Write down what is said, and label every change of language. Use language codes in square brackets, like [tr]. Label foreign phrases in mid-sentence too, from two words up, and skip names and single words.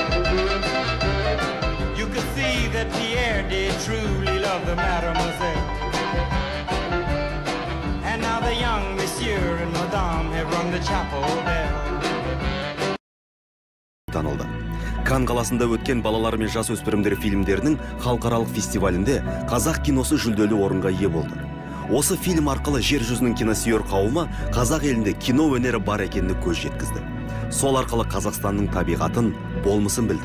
[en] You could see that Pierre did truly love the mademoiselle. And now the young monsieur and madame have rung the chapel bell. [kk] Танылды. Кан қаласында өткен балалар мен жасөспірімдер фильмдерінің халықаралық фестивалінде қазақ киносы жүлделі орынға ие болды. Осы фильм арқылы жер жүзінің киносүйер қауымы қазақ елінде кино өнері бар екеніне көз жеткізді. Сол арқылы Қазақстанның табиғатын, болмысын білді.